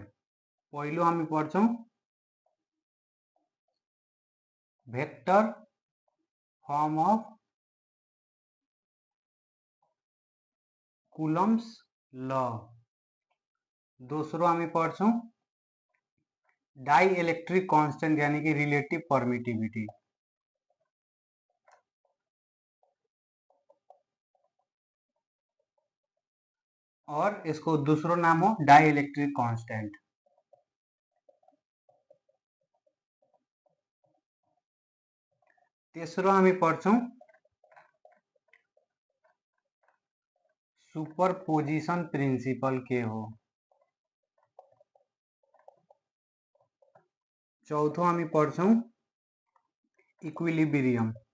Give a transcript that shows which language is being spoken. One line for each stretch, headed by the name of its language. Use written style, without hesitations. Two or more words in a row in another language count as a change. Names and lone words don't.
Nepali: पहिलो हामी पढ्छौं
English: vector form of Coulomb's law.
Nepali: दोस्रो हामी पढ्छौं
English: dielectric constant
Hindi: यानी कि
English: relative permittivity.
Hindi: और इसको दूसरो नाम हो
English: dielectric constant.
Nepali: तेस्रो हामी पढ्छौं
English: superposition principle
Nepali: के हो। चौथो हामी पढ्छौं इक्विलिब्रियम।